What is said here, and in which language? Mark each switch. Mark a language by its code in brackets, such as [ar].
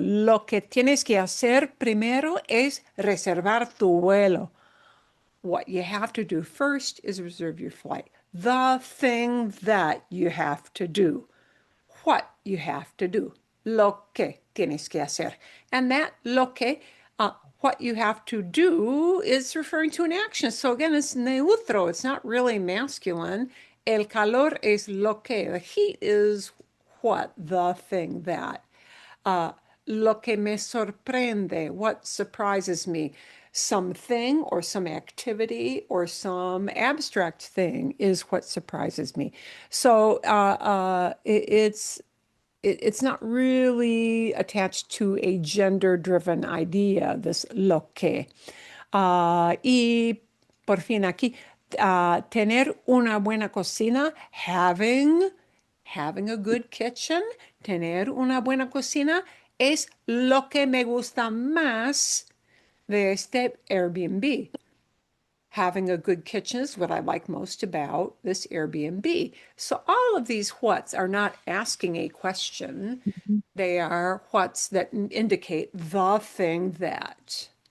[es] Lo que tienes que hacer primero es reservar tu vuelo. [en] What you have to do first is reserve your flight. The thing that you have to do. What you have to do. [es] Lo que tienes que hacer. [en] And that lo que, what you have to do is referring to an action. So again, it's neutro. It's not really masculine. [es] El calor es lo que. [en] The heat is what? The thing that. [es] Lo que me sorprende, [en] what surprises me. Something or some activity or some abstract thing is what surprises me. So it's not really attached to a gender-driven idea, this lo que. [es] Y por fin aquí, tener una buena cocina, [en] having a good kitchen, [es] tener una buena cocina es lo que me gusta más de este Airbnb. [en] Having a good kitchen is what I like most about this Airbnb. So all of these whats are not asking a question. They are whats that indicate the thing that.